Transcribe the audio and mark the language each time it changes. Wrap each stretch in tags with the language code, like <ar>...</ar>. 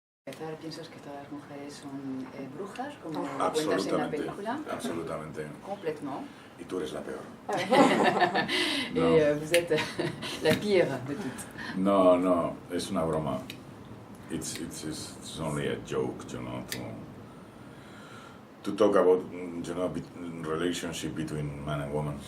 <es>empezar, ¿piensas que todas las mujeres son brujas, como cuentas en la película? Absolutamente.</es> <fr>Complètement.</fr> <es>Y tú eres la peor.</es> <fr>Et vous êtes la pire de toutes.</fr> <es>No, no, es una broma.</es> <en>It's only a joke, you know, to talk about, you know, relationship between man and woman.</en>